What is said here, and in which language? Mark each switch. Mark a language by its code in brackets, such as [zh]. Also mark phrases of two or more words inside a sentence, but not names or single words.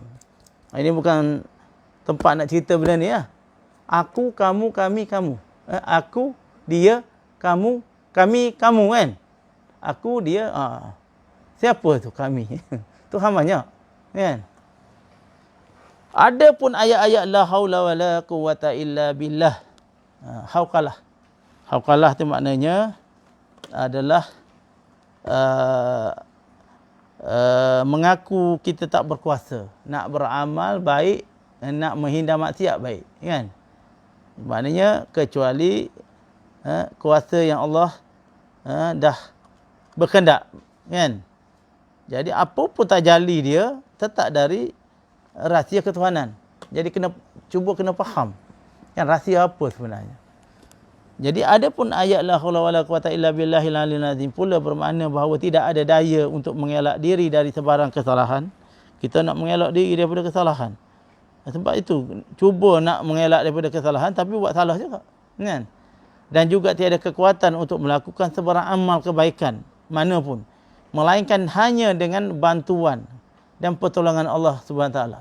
[ms] Ini bukan tempat nak cerita benda ni lah. Aku, kamu, kami, kamu. Aku, dia, kamu, kami, kamu kan. Aku, dia, siapa tu kami? Tuhan banyak. Kan? Ada pun ayat-ayat [ar] لا حول ولا قوة إلا بالله. [ms] Hauqalah. Hauqalah tu maknanya adalah mengaku kita tak berkuasa, nak beramal baik, nak menghindar maksiat baik, kan? Maknanya kecuali kuasa yang Allah dah berkehendak, kan? Jadi apa pun tajalli dia tetap dari rahsia ketuhanan. Jadi kena faham kan rahsia apa sebenarnya. Jadi ada pun ayat [ar] لا حول ولا قوة إلا بالله العلي العظيم [ms] pula bermakna bahawa tidak ada daya untuk mengelak diri dari sebarang kesalahan. Kita nak mengelak diri daripada kesalahan. Sebab itu cuba nak mengelak daripada kesalahan tapi buat salah juga, kan? Dan juga tiada kekuatan untuk melakukan sebarang amal kebaikan manapun melainkan hanya dengan bantuan dan pertolongan [ar] الله سبحانه تعالى.